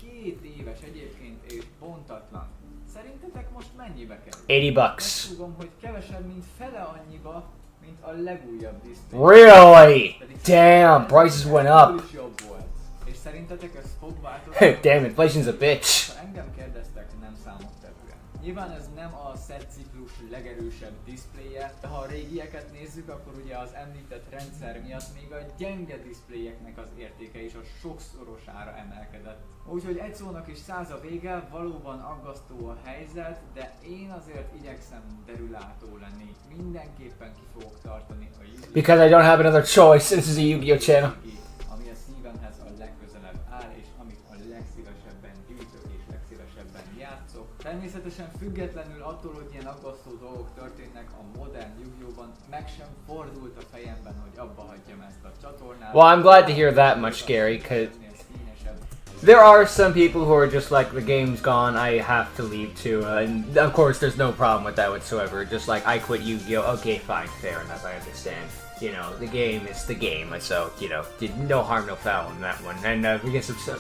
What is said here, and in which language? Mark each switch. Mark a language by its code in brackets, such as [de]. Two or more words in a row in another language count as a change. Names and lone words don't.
[en] $80. Really? Damn, prices went up. Damn, inflation's a bitch. [hu] Nyilván ez nem a set ciklus legerősebb diszpléje, de ha a régieket nézzük, akkor ugye az említett rendszer miatt még a gyenge diszpléjeknek az értéke is a sokszorosára emelkedett. Úgyhogy egy szónak is 100 a vége, valóban aggasztó a helyzet, de én azért igyekszem derülátó lenni. Mindenképpen ki fogok tartani a Yugioh. [en] Because I don't have another choice, this is a Yu-Gi-Oh channel. [hu] Ami a szívemhez a legközelebb áll, és amit a legszívesebben gyűjtök és legszívesebben játszok. Természetesen függetlenül attól, hogy ilyen aggasztó dolgok történnek a modern Yu-Gi-Oh-ban, meg sem fordult a fejemben, hogy abba hagyjam ezt a csatornát. [en] Well, I'm glad to hear that much, Gary, because there are some people who are just like, the game's gone, I have to leave too, and of course there's no problem with that whatsoever, just like, I quit Yu-Gi-Oh, okay, fine, fair enough, I understand. You know, the game is the game, so, you know, no harm, no foul in that one, and we get some stuff.